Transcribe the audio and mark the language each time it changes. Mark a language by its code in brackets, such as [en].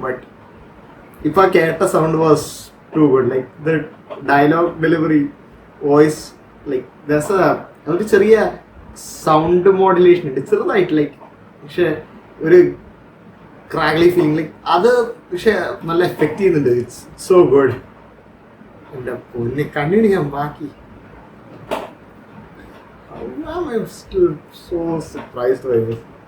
[en] But [ml] ഇപ്പൊ കേട്ട [en] sound was too good. Like the dialogue delivery, voice, like there's [ml] ഒരു ചെറിയ സൗണ്ട് മോഡുലേഷൻ ഉണ്ട് ചെറുതായിട്ട്. ലൈക്ക് പക്ഷെ ഒരു ക്രാഗ്ലി ഫീലിംഗ്, ലൈക്ക് അത് പക്ഷെ നല്ല എഫക്റ്റ് ചെയ്യുന്നുണ്ട്. [en] It's so good. [ml] എൻ്റെ പൊന്നെ കണ്ടിട്ട് ഞാൻ ബാക്കി [en] I'm still so surprised by this.